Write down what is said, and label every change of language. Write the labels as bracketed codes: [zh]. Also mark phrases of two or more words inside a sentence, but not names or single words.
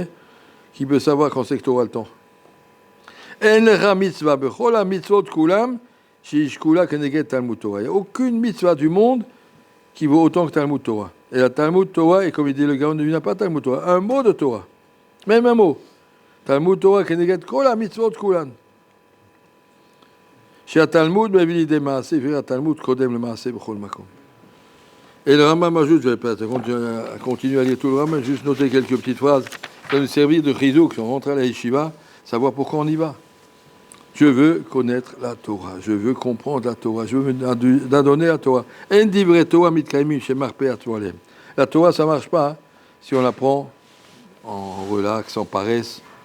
[fr] Qui peut savoir quand c'est que tu auras le temps? Il n'y a aucune mitzvah du monde qui vaut autant que [he] תלמוד תורה. [fr] Et la [he] תלמוד תורה, [fr] et comme il dit le Gaon, il n'y a pas [he] תלמוד תורה, [fr] un mot de Torah. Même un mot. [he] תלמוד תורה כנגד כל המצוות כולן. שהתלמוד, מביא לידי מעשה, והתלמוד קודם למעשה בכל מקום. [fr] Et le Rambam ajoute, je vais pas continuer à lire tout le Rambam, juste noter quelques petites phrases qui vont nous servir de chizouk, si on rentre à la yeshiva, savoir pourquoi on y va. Je veux connaître la Torah, je veux comprendre la Torah, je veux donner la Torah. La Torah, ça ne marche pas si on la prend en relax, en paresse.